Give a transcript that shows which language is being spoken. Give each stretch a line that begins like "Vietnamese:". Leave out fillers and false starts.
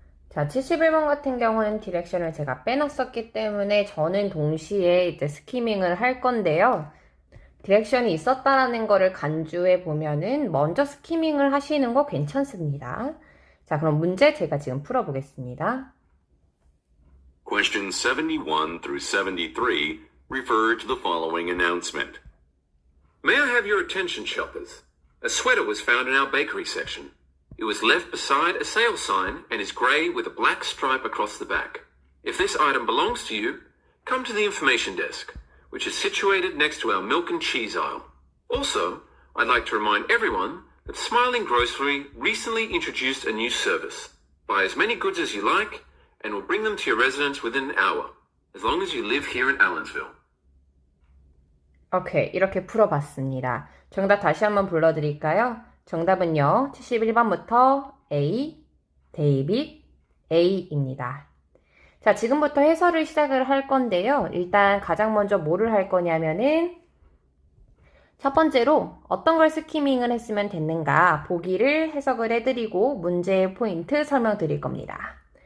Korean: 자, 71번 같은 경우는 디렉션을 제가 빼놨었기 때문에 저는 동시에 이제 스키밍을 할 건데요. 디렉션이 있었다라는 거를 간주해 보면은 먼저 스키밍을 하시는 거 괜찮습니다. 자, 그럼 문제 제가 지금 풀어보겠습니다.
English: Questions 71 through 73 refer to the following announcement. May I have your attention, shoppers? A sweater was found in our bakery section. It was left beside a sale sign and is grey with a black stripe across the back. If this item belongs to you, come to the information desk, which is situated next to our milk and cheese aisle. Also, I'd like to remind everyone that Smiling Grocery recently introduced a new service. Buy as many goods as you like, and we'll bring them to your residence within an hour, as long as you live here in Allensville.
Korean: 오케이, 이렇게 풀어봤습니다. 정답 다시 한번 불러드릴까요? 정답은요, 71번부터 A, 데이빗, A입니다. 자, 지금부터 해설을 시작을 할 건데요. 일단 가장 먼저 뭐를 할 거냐면은 첫 번째로 어떤 걸 스키밍을 했으면 됐는가 보기를 해석을 해드리고 문제의 포인트 설명드릴 겁니다.